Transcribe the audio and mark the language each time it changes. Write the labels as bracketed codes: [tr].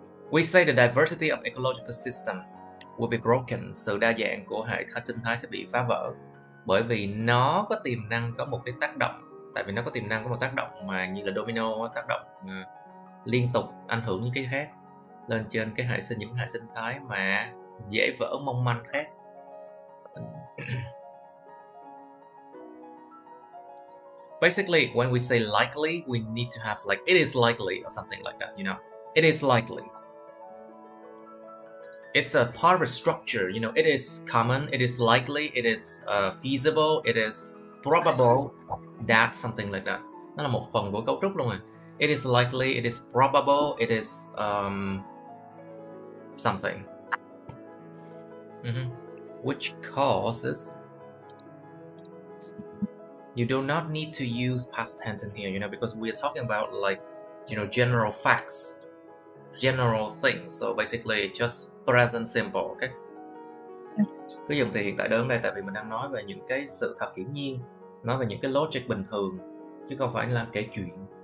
[en] We say the diversity of ecological system will be broken. [vi] Sự đa dạng của hệ sinh thái sẽ bị phá vỡ, bởi vì nó có tiềm năng có một cái tác động. Tại vì nó có tiềm năng có một tác động mà như là domino, tác động liên tục ảnh hưởng những cái khác lên trên cái những hệ sinh thái mà dễ vỡ mong manh khác. [en] Basically, when we say likely, we need to have like it is likely or something like that, you know. It is likely. it's a part of a structure, you know, it is common, it is likely, it is feasible, it is probable that, something like that. [vi] Nó là một phần của cấu trúc luôn rồi. [en] It is likely, it is probable, it is something. Which causes, you do not need to use past tense in here, you know, because we are talking about, like, you know, general facts, general things. So basically just present simple, okay? [vi] Cứ dùng từ hiện tại đơn đây tại vì mình đang nói về những cái sự thật hiển nhiên, nói về những cái logic bình thường, chứ không phải là kể chuyện.